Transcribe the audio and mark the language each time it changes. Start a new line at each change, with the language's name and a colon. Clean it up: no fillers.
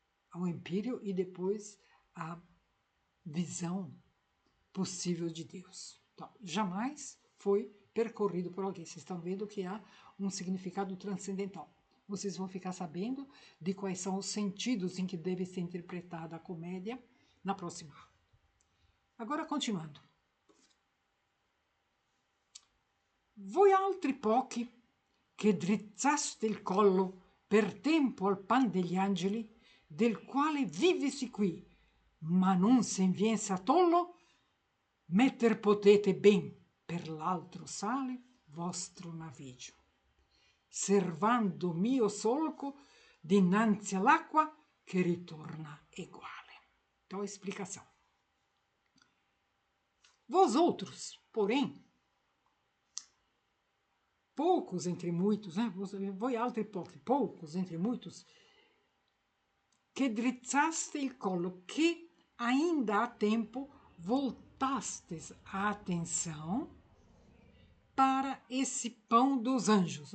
Portuguese: Ao empírio e depois a visão possível de Deus. Então, jamais foi percorrido por alguém. Vocês estão vendo que há um significado transcendental. Vocês vão ficar sabendo de quais são os sentidos em que deve ser interpretada a comédia na próxima. Agora, continuando.
Italian: Voi altri pochi che drizzaste il collo per tempo al pan degli angeli, del quale vivisi qui, ma non sen vien satollo, metter potete ben per l'altro sale vostro naviggio, servando mio solco dinanzi all'acqua che ritorna eguale.
Portuguese: Então, a explicação. Vós outros, porém, poucos entre muitos, né?
Italian: Voi altri pochi,
Portuguese: poucos entre muitos, que
Italian: drizzaste il collo,
Portuguese: que ainda há tempo voltastes a atenção para esse pão dos anjos.